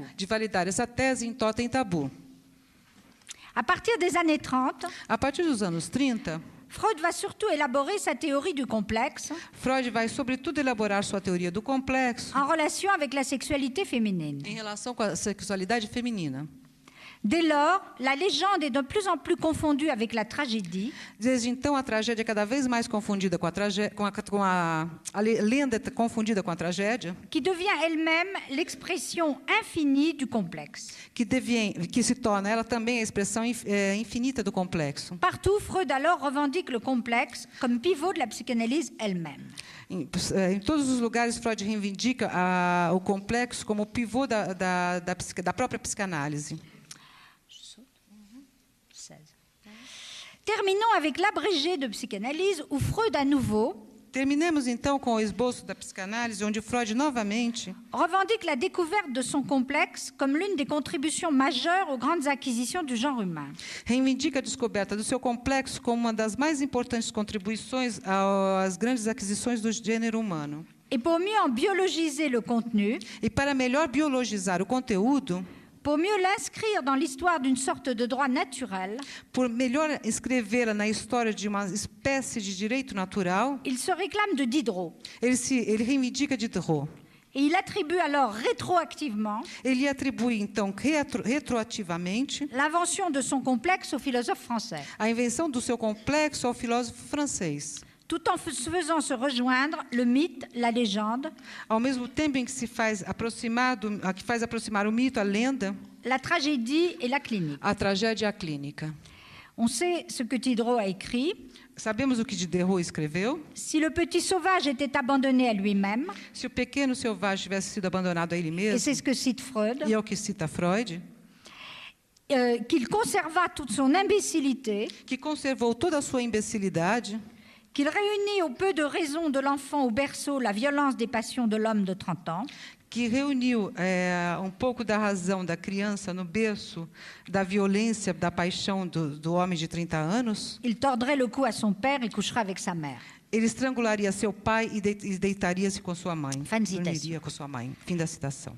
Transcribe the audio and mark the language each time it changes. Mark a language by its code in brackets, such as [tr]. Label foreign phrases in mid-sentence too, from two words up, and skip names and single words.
[pt] de validar essa tese em Totem e Tabu. [fr] À partir des années 30, [pt] A partir dos anos 30, [fr] Freud va surtout élaborer sa théorie du complexe [pt] Freud vai, sobretudo, elaborar sua teoria do complexo [fr] en relation avec la sexualité féminine. [pt] em relação com a sexualidade feminina. [fr] Dès lors, la légende est de plus en plus confondue avec la tragédie, [pt] Desde então, a tragédia é cada vez mais confundida com a lenda é confundida com a tragédia, [fr] qui devient elle-même l'expression infinie du complexe. [pt] que se torna ela também a expressão infinita do complexo. [fr] Partout, Freud alors revendique le complexe comme pivot de la psychanalyse elle-même. [pt] Em todos os lugares, Freud reivindica o complexo como pivô da própria psicanálise. [fr] Terminons avec l'abrégé de psychanalyse où Freud à nouveau [pt] Terminemos então com o esboço da psicanálise, onde Freud novamente [fr] revendique la découverte de son complexe comme l'une des contributions majeures aux grandes acquisitions du genre humain. [pt] reivindica a descoberta do seu complexo como uma das mais importantes contribuições às grandes aquisições do gênero humano. [fr] Et pour mieux en biologiser le contenu, [pt] E para melhor biologizar o conteúdo, [fr] pour mieux l'inscrire dans l'histoire d'une sorte de droit naturel, [pt] por melhor escrevê-la na história de uma espécie de direito natural, [fr] il se réclame de Diderot. [pt] ele reivindica Diderot. [fr] Et il attribue alors rétroactivement [pt] Ele atribui, então, retroativamente, [fr] l'invention de son complexe au philosophe français, [pt] a invenção do seu complexo ao filósofo francês, [fr] tout en faisant se rejoindre le mythe, la légende, [pt] ao mesmo tempo em que faz aproximar o mito, a lenda, [fr] la tragédie et la clinique. [pt] a tragédia e a clínica. [fr] On sait ce que Diderot a écrit. [pt] Sabemos o que Diderot escreveu? [fr] Si le petit sauvage était abandonné à lui-même, [pt] Se o pequeno selvagem tivesse sido abandonado a ele [fr] et [pt] mesmo, [fr] c'est ce que cite Freud, [pt] e é o que cita Freud, [fr] qu'il conserva toute son imbécilité, [pt] que conservou toda a sua imbecilidade, [fr] qu'il réunit au peu de raison de l'enfant au berceau la violence des passions de l'homme de 30 ans, [pt] que reuniu pouco da razão da criança no berço da violência, da paixão do homem de 30 anos, [fr] il tordrait le cou à son père et coucherait avec sa mère. [pt] ele estrangularia seu pai e deitaria-se com sua mãe. [fr] Fin de citation. [pt] Dormiria com sua mãe. Fim da citação.